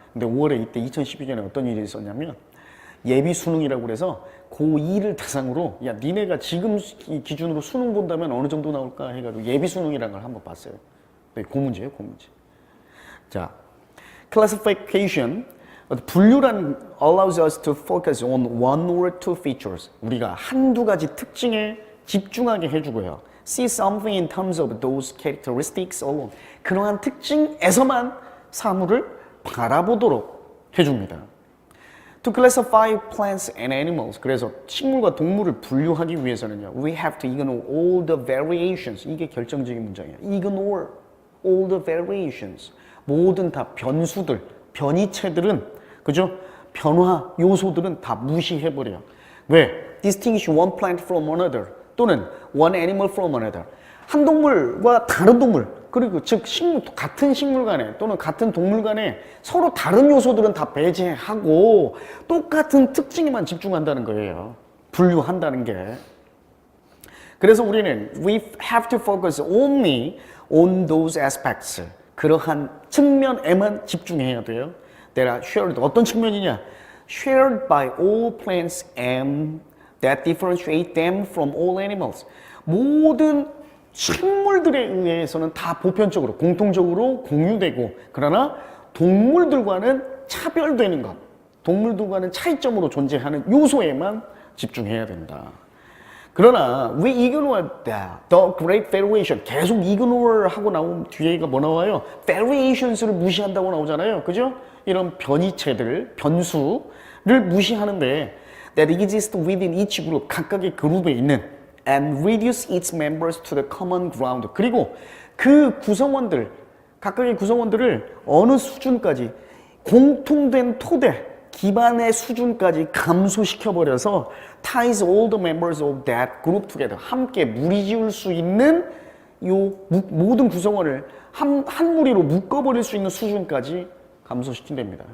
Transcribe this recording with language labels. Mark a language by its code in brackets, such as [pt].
[ko] 근데 5월에 이때 2012년에 어떤 일이 있었냐면 예비 수능이라고 그래서 고2를 대상으로 야 니네가 지금 기준으로 수능 본다면 어느 정도 나올까 해가지고 예비 수능이라는 걸 한번 봤어요. 네, 그 문제예요. 그 문제. 자, [en] classification [ko] 분류란 [en] allows us to focus on one or two features. [ko] 우리가 한두 가지 특징에 집중하게 해주고요. [en] See something in terms of those characteristics alone. [ko] 그러한 특징에서만 사물을 바라보도록 해줍니다. [en] To classify plants and animals. [ko] 그래서 식물과 동물을 분류하기 위해서는요. [en] We have to ignore all the variations. [ko] 이게 결정적인 문장이에요. [en] Ignore all the variations. [ko] 모든 다 변수들, 변이체들은 그죠? 변화 요소들은 다 무시해버려요. 왜? [en] Distinguish one plant from another. [ko] 또는 [en] one animal from another. [ko] 한 동물과 다른 동물, 그리고 즉 식물, 같은 식물 간에 또는 같은 동물 간에 서로 다른 요소들은 다 배제하고 똑같은 특징에만 집중한다는 거예요. 분류한다는 게. 그래서 우리는 [en] we have to focus only on those aspects. [ko] 그러한 측면에만 집중해야 돼요. [en] that are shared. [ko] 어떤 측면이냐? [en] shared by all plants and that differentiate them from all animals. [ko] 모든 식물들에 의해서는 다 보편적으로, 공통적으로 공유되고, 그러나 동물들과는 차별되는 것, 동물들과는 차이점으로 존재하는 요소에만 집중해야 된다. 그러나 [en] we ignore the great variation. [ko] 계속 ignore 하고 나온 뒤에가 뭐 나와요? variations를 무시한다고 나오잖아요. 그죠? 이런 변이체들, 변수를 무시하는데 [en] that exist within each group, [ko] 각각의 그룹에 있는 [en] and reduce its members to the common ground. [ko] 그리고 그 구성원들, 각각의 구성원들을 어느 수준까지 공통된 토대, 기반의 수준까지 감소시켜버려서 [en] ties all the members of that group together. [ko] 함께 무리지을 수 있는 요 모든 구성원을 한 무리로 묶어버릴 수 있는 수준까지 감소시킨답니다.